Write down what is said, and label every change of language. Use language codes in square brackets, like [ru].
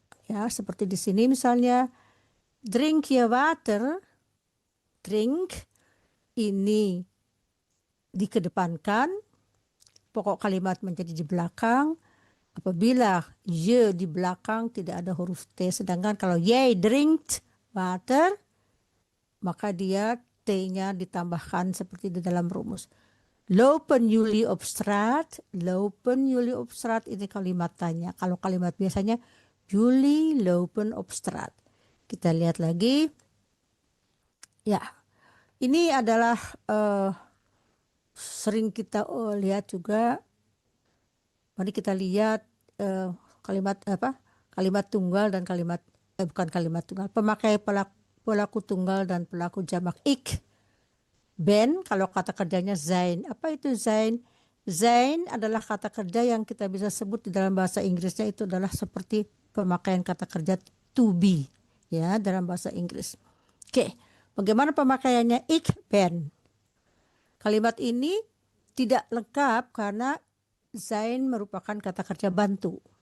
[id] Ya, seperti di sini misalnya, drink je water, drink ini dikedepankan, pokok kalimat menjadi di belakang. Apabila je di belakang tidak ada huruf T, sedangkan kalau [nl] jij drinkt water, [id] maka dia T-nya ditambahkan seperti di dalam rumus. [nl] Lopen jullie op straat, lopen jullie op straat, [id] ini kalimat tanya. Kalau kalimat biasanya, [nl] jullie lopen op straat. [id] Kita lihat lagi. Ya, ini adalah sering kita lihat juga. Mari kita lihat kalimat tunggal dan bukan kalimat tunggal, pemakai pelaku tunggal dan pelaku jamak. [nl] Ik ben, [id] kalau kata kerjanya zijn. Apa itu zijn? Zijn adalah kata kerja yang kita bisa sebut di dalam bahasa Inggrisnya itu adalah seperti pemakaian kata kerja to be, ya, dalam bahasa Inggris. Oke, bagaimana pemakaiannya? [nl] Ik ben. [id] Kalimat ini tidak lengkap karena zijn merupakan kata kerja bantu.